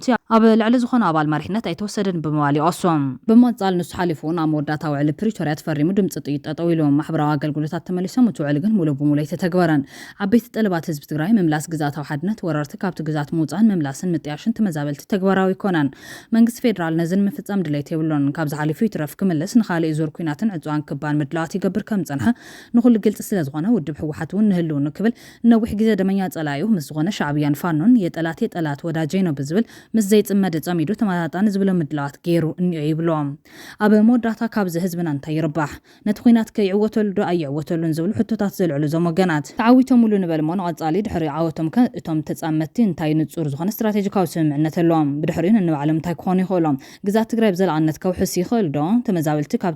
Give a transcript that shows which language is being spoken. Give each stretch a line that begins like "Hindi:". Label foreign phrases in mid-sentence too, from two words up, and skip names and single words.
Tigrinya: ኣብ ልዕሊ ዝኾነ ኣባል መሪሕነት ኣይተወሰደን ብምባል ይቆሶም በመጻል ንሱ ሓሊፉን ኣብ መወዳእታ ውዕሊ ፕሪቶሪያ ተፈሪሙ ድምጽ ጥይት ጠጠው ኢሎም ማሕበራዊ ኣገልግሎታት ተመሊሶም እትውዕል ግን ሙሉ ብሙሉ ኣይተተግበረን ዓበይቲ ጠለባት ህዝቢ ትግራይ ምምላስ ግዛታዊ ሓድነት ወረርቲ ካብቲ ግዛት ምውፃን ምምላስን ምጥያሽን ተመዛበልቲ ተግባራዊ ይኮናን መንግስቲ ፌደራል ነዝን ምፍጻም ድሌት የብሎን ካብ ዝሓሊፉ ይትረፍ ክምለስ ንኻልእ ዙር ኩናትን ዕፅዋን ክባን ምድላዋት ይገብር ከም ጸንሐ ንኹሉ ግልጽ ስለ ዝኾነ ውድብ ሕወሓት እውን ንህልው ንክብል ነዊሕ ግዜ ደመኛ ጸላዩ ምስ ዝኾነ ሻዕብያን ፋኖን
Amharic: የጠላት ወዳጀይ ነው
Tigrinya: ብዝብል ምስ ዘይጽመድ ጸሚዱ ተማጣጣን ዝብሎ ምድላዋት ገይሩ እንዮ ይብሎም ኣብ መወዳእታ ካብዚ ህዝብና እንታይ ይርባሕ ነቲ ኩናት ከይዕወተሉ ዶ ኣይዕወተሉን ዝብሉ ሕቶታት ዘልዕሉ ዞም ወገናት ተዓዊቶም ሙሉ ንበልሞ ንቐጻሊ ድሕሪ ዓወቶም እቶም ተጻመቲ እንታይ ንጹር ዝኾነ ስትራቴጂካዊ ስምምዕነት ኣለዎም ብድሕሪኡ ንባዕሎም እንታይ ክኾኑ ይኽእሎም ግዛት ትግራይ ብዘለኣነት ከውሕስ ይኽእል ዶ ተመዛበልቲ ካብቲ